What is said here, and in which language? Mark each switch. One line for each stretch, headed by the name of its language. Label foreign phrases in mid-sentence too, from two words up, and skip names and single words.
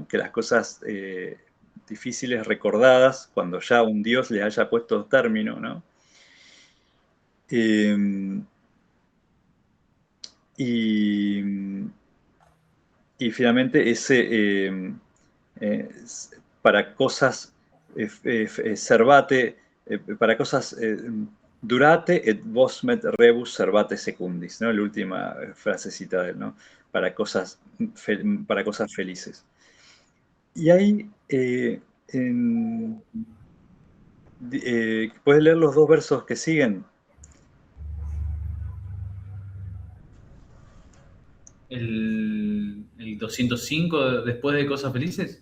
Spanish: Que las cosas difíciles recordadas, cuando ya un Dios le haya puesto término, ¿no? Eh, y, y finalmente eh, para cosas servate, para cosas
Latin: durate et vosmet rebus servate secundis,
Spanish: ¿no? La última frasecita de él, ¿no? Para cosas, para cosas felices. Y ahí ¿puedes leer los dos versos que siguen? el 205 después de Cosas Felices.